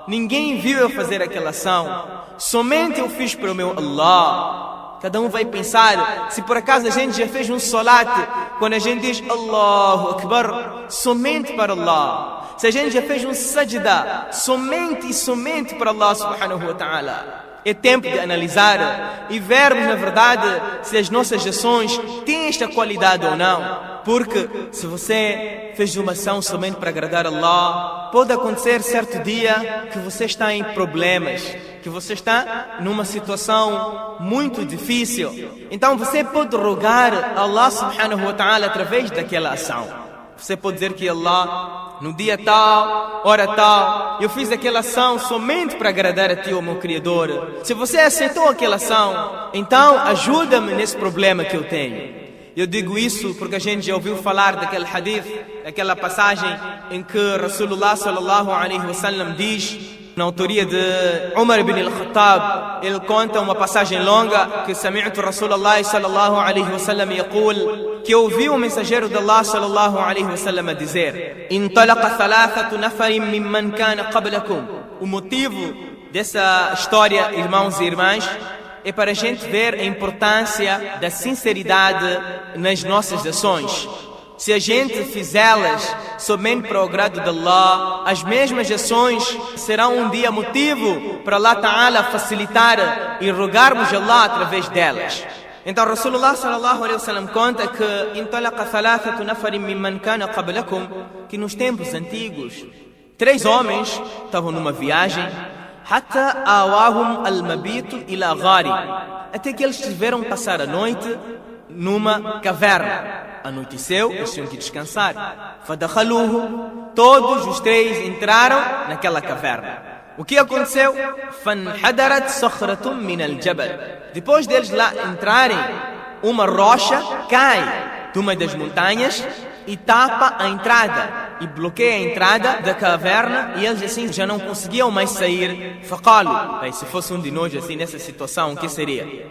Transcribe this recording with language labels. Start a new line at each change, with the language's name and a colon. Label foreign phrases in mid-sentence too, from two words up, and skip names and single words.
Portuguese: Ninguém viu eu fazer aquela ação, somente eu fiz para o meu Allah. Cada um vai pensar, se por acaso a gente já fez um salat, quando a gente diz
Arabic: الله أكبر,
Portuguese: somente para Allah. Se a gente já fez um sajda, somente e somente para
Arabic: الله سبحانه وتعالى.
Portuguese: É tempo de analisar e vermos na verdade se as nossas ações têm esta qualidade ou não. Porque se você fez uma ação somente para agradar Allah, pode acontecer certo dia que você está em problemas, que você está numa situação muito difícil. Então você pode rogar a
Arabic: الله سبحانه وتعالى
Portuguese: através daquela ação. Você pode dizer que Allah, no dia tal, hora tal, eu fiz aquela ação somente para agradar a Ti, ó meu Criador. Se você aceitou aquela ação, então ajuda-me nesse problema que eu tenho. Eu digo isso porque a gente já ouviu falar daquele hadith, daquela passagem em que
Arabic: رسول الله صلى الله عليه وسلم
Portuguese: diz, na autoria de Umar ibn al-Khattab, ele conta uma passagem longa que
Arabic: سمعت رسول الله صلى الله عليه وسلم يقول,
Portuguese: que ouviu o mensageiro de Allah
Arabic: صلى الله عليه وسلم
Portuguese: a dizer:
Arabic: انطلق ثلاثة نفر ممن كان قبلكم.
Portuguese: O motivo dessa história, irmãos e irmãs, é para a gente ver a importância da sinceridade nas nossas ações. Se a gente fizê-las somente para o agrado de Allah, as mesmas ações serão um dia motivo para
Arabic: الله تعالى
Portuguese: facilitar e rogarmos a Allah através delas.
Arabic: Então رسول الله صلى الله عليه وسلم
Portuguese: conta que
Arabic: انطلق ثلاثة نفر ممن كان قبلكم,
Portuguese: que nos tempos antigos 3 homens estavam numa viagem,
Arabic: حتى آواهم المبيت إلى غار,
Portuguese: até que eles tiveram passar a noite numa caverna. Anoiteceu, eles tinham que descansar. Fadakhaluhu, todos os 3 entraram naquela caverna. O que aconteceu?
Arabic: فانحدرت صخرة من الجبل.
Portuguese: Depois deles lá entrarem, uma rocha cai de uma das montanhas e tapa a entrada, e bloqueia a entrada da caverna, e eles assim já não conseguiam mais sair. Faqalu, se fosse um de nós assim nessa situação, o que seria?